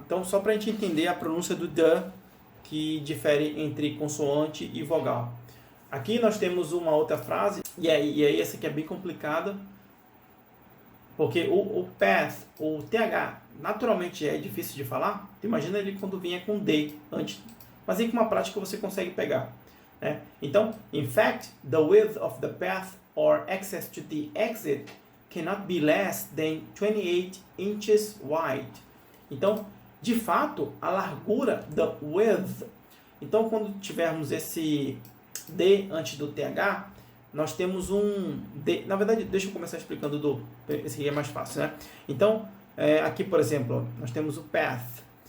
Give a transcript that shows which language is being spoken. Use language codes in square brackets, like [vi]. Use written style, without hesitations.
[pt] Então, só para a gente entender a pronúncia do the, que difere entre consoante e vogal. Aqui nós temos uma outra frase, e aí essa aqui é bem complicada, porque o path, o TH, naturalmente é difícil de falar. Imagina ele quando vinha com D antes, mas aí com uma prática você consegue pegar, né? [en] Então, in fact, the width of the path or access to the exit cannot be less than 28 inches wide. [pt] Então, de fato, a largura da width. Então, quando tivermos esse D antes do TH, nós temos um D. Na verdade, deixa eu começar explicando esse aqui é mais fácil, né? Então, aqui, por exemplo, nós temos o path.